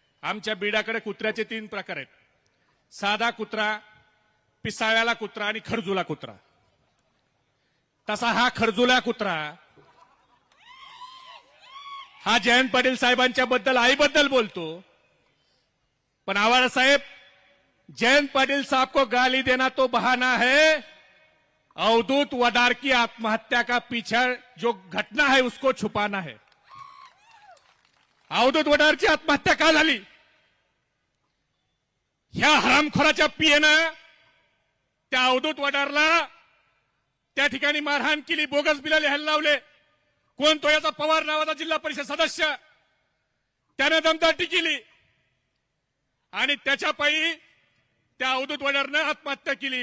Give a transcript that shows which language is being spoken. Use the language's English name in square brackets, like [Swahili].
[Marathi] आमच्या बीडाकडे कुत्र्याचे 3 प्रकार आहेत, साधा कुत्रा, पिसाळ्याला कुत्रा आणि खरजुला कुत्रा। तसा हा खरजुला कुत्रा हा जयंत पाटील साहेबांच्या बद्दल आईबद्दल बोलतो। पण आवाज साहेब, [Hindi] जयंत पाटिल साहब को गाली देना तो बहाना है, अवधूत वडार की आत्महत्या का पीछे जो घटना है उसको छुपाना है। [Marathi] अवधूत वडारची आत्महत्या का झाली? ह्या हरामखोराच्या पीएनं त्या अवधूत वडारला त्या ठिकाणी मारहाण केली, बोगस बिलं लिहायला लावले। कोण तो? याचा पवार नावाचा जिल्हा परिषद सदस्य, त्याने दमदाटी केली आणि त्याच्या पायी त्या अवधूत वडारनं आत्महत्या केली।